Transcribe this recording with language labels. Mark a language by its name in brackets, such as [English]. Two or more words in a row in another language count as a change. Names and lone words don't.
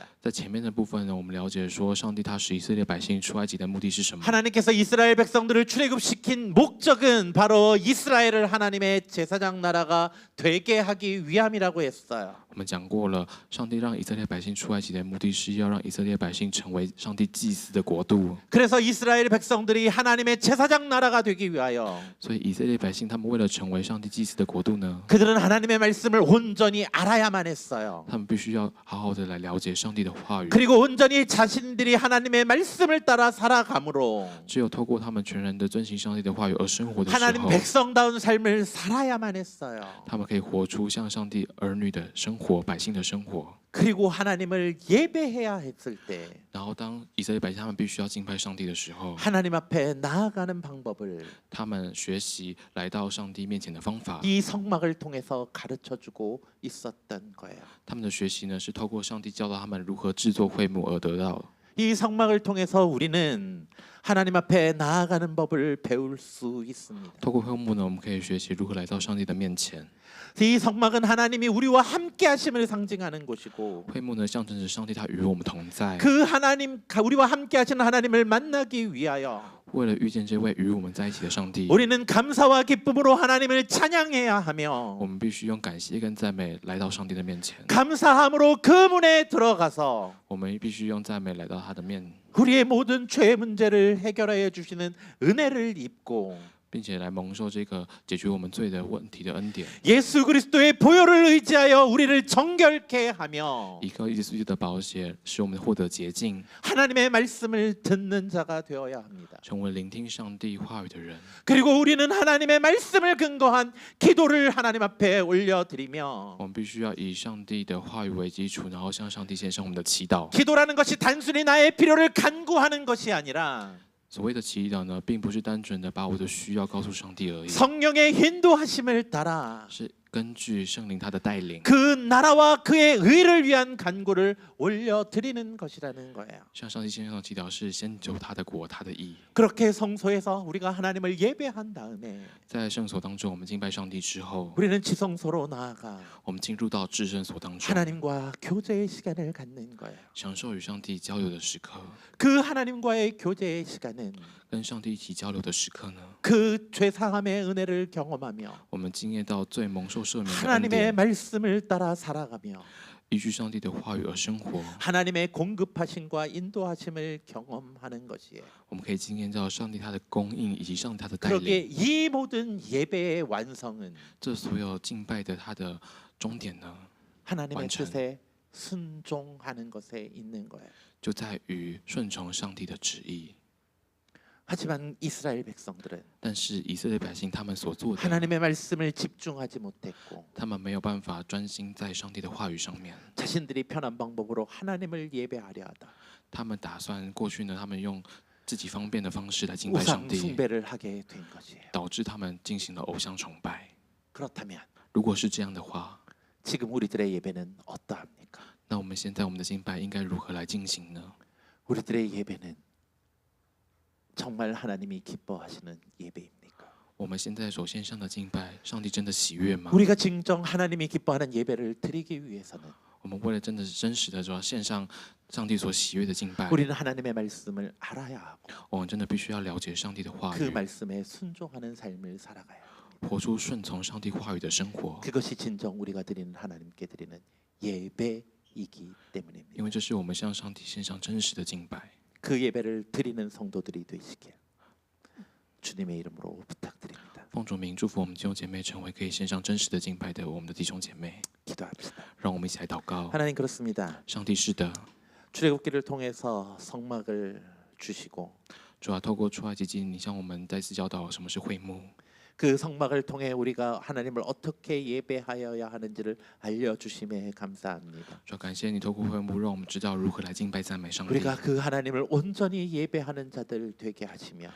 [Chinese] 在前面的部分呢，我们了解说上帝他使以色列百姓出埃及的目的是什么？ [Korean] 하나님께서 이스라엘 백성들을 출애굽시킨 목적은 바로 이스라엘을 하나님의 제사장 나라가 되게 하기 위함이라고 했어요. [Chinese] 我们讲过了，上帝让以色列百姓出埃及的目的是要让以色列百姓成为上帝祭司的国度。 [Korean] 그래서 이스라엘 백성들이 하나님의 제사장 나라가 되기 위하여 [Chinese] 所以以色列百姓他们为了成为上帝祭司的国度呢， [Korean] 그들은 하나님의 말씀을 온전히 알아야만 했어요. [Chinese] 他们必须要好好的来了解上帝的话语。 [Korean] 그리고 온전히 자신들이 하나님의 말씀을 따라 살아감으로 [Chinese] 只有透过他们全然的遵行上帝的话语而生活的时 [Korean] 하나님 [Chinese] 候， [Korean] 백성다운 삶을 살아야만 했어요. [Chinese] 他们可以活出像上帝儿女的生活、百姓的生活。 [Korean] 그리고 하나님을 예배해야 했을 때 [Chinese] 然后，当以色列百姓他们必须要敬拜上帝的时候， [Korean] 하나님 앞에 나아가는 방법을 [Chinese] 他们学习来到上帝面前的方法。 [Korean] 이 성막을 통해서 가르쳐주고 있었던 거예요. [Chinese] 他们的学习呢，是透过上帝教导他们如何制作会幕而得到。 [Korean] 이 성막을 통해서 우리는 하나님 앞에 나아가는 법을 배울 수 있습니다. [Chinese] 透过会幕呢，我们可以学习如何来到上帝的面前。 [Korean] 이 성막은 하나님이 우리와 함께 하심을 상징하는 곳이고 [Chinese] 会幕呢，象征着上帝他与我们同在。 [Korean] 그 하나님 우리와 함께 하시는 하나님을 만나기 위하여 [Chinese] 为了遇见这位与我们在一起的上帝， [Korean] 우리는 감사와 기쁨으로 하나님을 찬양해야 하며 [Chinese] 我们必须用感谢跟赞美来到上帝的面前。 [Korean] 감사함으로 그 문에 들어가서 [Chinese] 我们必须用赞美来到他的面， [Korean] 우리의 모든 죄의 문제를 해결하여 주시는 은혜를 입고 [Chinese] 并且来蒙受这个解决我们罪的问题的恩典。 [Korean] 예수 그리스도의 보혈을 의지하여 우리를 정결케 하며 [Chinese] 依靠耶稣基督的宝血，使我们获得洁净， [Korean] 하나님의 말씀을 듣는 자가 되어야 합니다. [Chinese] 成为聆听上帝话语的人。 [Korean] 그리고 우리는 하나님의 말씀을 근거한 기도를 하나님 앞에 올려드리며 [Chinese] 我们必须要以上帝的话语为基础，然后向上帝献上我们的祈祷。 [Korean] 기도라는 것이 단순히 나의 필요를 간구하는 것이 아니라 [Chinese] 所谓的祈祷呢，并不是单纯的把我的需要告诉上帝而已， [Korean] 성령의 인도하심을 따라 [Chinese] 是根据圣灵他的带领， [Korean] 그 나라와 그의 의를 위한 간구를 올려드리는 것이라는 거예요. [Chinese] 向上帝献上祈祷，是先求他的国、他的义。 [Korean] 그렇게 성소에서 우리가 하나님을 예배한 다음에 [Chinese] 在圣所当中，我们敬拜上帝之后， [Korean] 우리는 지성소로 나아가 [Chinese] 我们进入到至圣所当中， [Korean] 하나님과 교제의 시간을 갖는 거예요. [Chinese] 享受与上帝交流的时刻。 [Korean] 그 하나님과의 교제의 시간은 [Chinese] 跟上帝一起交流的时刻呢， [Korean] 그 죄사함의 은혜를 경험하며 [Chinese] 我们经验到最蒙受赦免的恩 [Korean] 하나님의 [Chinese] 典， [Korean] 말씀을 따라 살아가며 [Chinese] 依据上帝的话语而生活。 [Korean] 하나님의 공급하심과 인도하심을 경험하는 것이에요. [Chinese] 我们可以经验到上帝他的供应以及上帝他的带 [Korean] 그렇게 [Chinese] 领。 [Korean] 이 모든 예배의 완성은 [Chinese] 这所有敬拜的他的终点呢， [Korean] 하나님의 완전. 뜻에 순종하는 것에 있는 거예요. [Chinese] 就在于顺从上帝的旨意。 [Korean] 하지만 이스라엘 백성들은 [Chinese] 但是以色列百姓他们所做的， [Korean] 하나님의 말씀을 집중하지 못했고 [Chinese] 他们没有办法专心在上帝的话语上面。 [Korean] 자신들이 편한 방법으로 하나님을 예배하려 하다. [Chinese] 他们打算过去呢，他们用自己方便的方式来敬拜上 [Korean] 우상 [Chinese] 帝， [Korean] 숭배를 하게 된 것이에요. [Chinese] 导致他们进行了偶像崇拜。 [Korean] 그렇다면 [Chinese] 如果是这样的话， [Korean] 지금 우리들의 예배는 어떠합니까? [Chinese] 那我们现在我们的敬拜应该如何来进行呢？ [Korean] 우리들의 예배는 정말 하나님이 기뻐하시는 예배입니까? [Chinese] 我们现在所献上的敬拜，上帝真的喜悦吗？ [Korean] 우리가 진정 하나님이 기뻐하는 예배를 드리기 위해서는 [Chinese] 我们为了真的是真实的说献上上帝所喜悦的敬拜， [Korean] 우리는 하나님의 말씀을 알아야 하고 [Chinese] 我们真的必须要了解上帝的话 [Korean] 그 [Chinese] 语， [Korean] 말씀에 순종하는 삶을 살아가야 합니다. [Chinese] 活出顺从上帝话语的生活， [Korean] 그것이 진정 우리가 드리는 하나님께 드리는 예배이기 때문입니다. [Chinese] 因为这是我们向上帝献上真实的敬拜。 [Korean] 그 예배를 드리는 성도들이 되시길 주님의 이름으로 부탁드립니다. [Chinese] 奉主名祝福我们弟兄姐妹成为可以献上真实的敬拜的我们的弟兄姐妹， [Korean] 기도합시다. [Chinese] 让我们一起来祷告。 [Korean] 하나님 그렇습니다. [Chinese] 上帝是的， [Korean] 출애굽기를 통해서 성막을 주시고 [Chinese] 主要透过出埃及记，你向我们再次教导什么是会幕。 [Korean] 그 성막을 통해 우리가 하나님을 어떻게 예배하여야 하는지를 알려주심에 감사합니다. [Chinese] 主要感谢你透过会幕，让我们知道如何来敬拜赞美上帝。 [Korean] 우리가 그 하나님을 온전히 예배하는 자들 되게 하시며